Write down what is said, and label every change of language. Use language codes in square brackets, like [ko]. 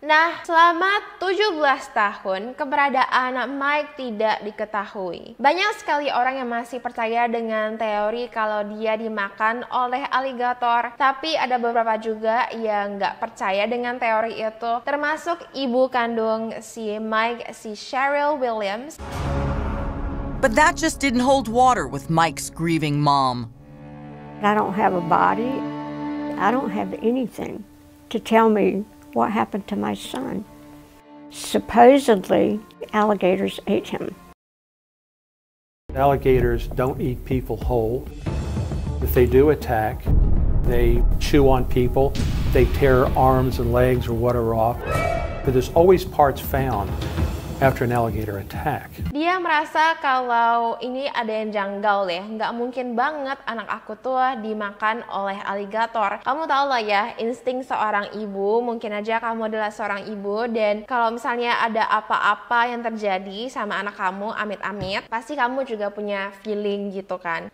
[id] Nah, selama 17 tahun, keberadaan Mike tidak diketahui. Banyak sekali orang yang masih percaya dengan teori kalau dia dimakan oleh aligator, tapi ada beberapa juga yang nggak percaya dengan teori itu, termasuk ibu kandung si Mike, si Cheryl Williams. [en] But that just didn't hold water with Mike's grieving mom. I don't have a body. I don't have anything to tell me what happened to my son. Supposedly, alligators ate him. Alligators don't eat people whole. If they do attack, they chew on people, they tear arms and legs or whatever off. But there's always parts found after an alligator attack. [id] Dia merasa kalau ini ada yang janggal deh, nggak mungkin banget anak aku tuh dimakan oleh aligator. Kamu tau lah ya, insting seorang ibu, mungkin aja kamu adalah seorang ibu, dan kalau misalnya ada apa-apa yang terjadi sama anak kamu, amit-amit, pasti kamu juga punya feeling gitu kan.